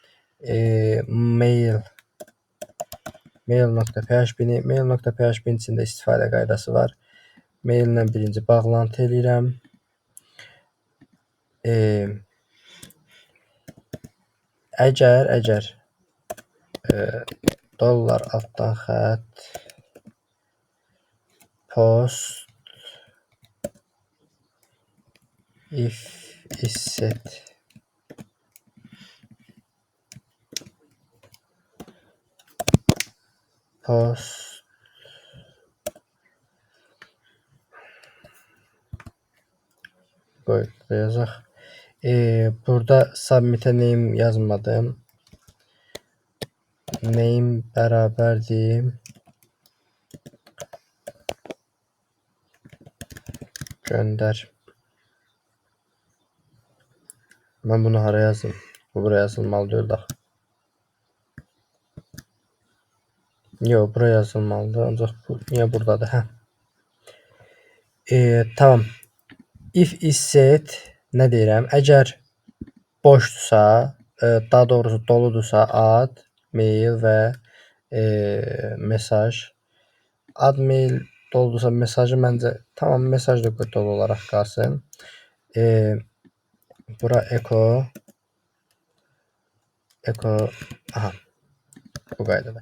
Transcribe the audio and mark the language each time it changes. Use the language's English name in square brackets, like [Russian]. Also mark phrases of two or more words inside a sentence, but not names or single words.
[Azerbaijani] Mail.php-nin içində istifadə qaydası var. Mail ilə birinci bağlantı eləyirəm. E, əgər dollar altdan xətt [English] post if is set post [Azerbaijani] qoy yazaq. Burada submit-ə name yazmadım. Name bərabərdir göndər. Mən bunu hara yazayım? Bu buraya yazılmalıdır da. Yox, buraya yazılmalıdır. Ancaq bu niyə buradadır? Hə. Tamam. [English] If is set [Azerbaijani] nə deyirəm? Əgər boşdursa, daha doğrusu doludursa ad, mail və mesaj. Ad, mail doludursa mesajı məncə tamam mesaj da dolu olaraq qalsın. Bura echo aha bu qaydada.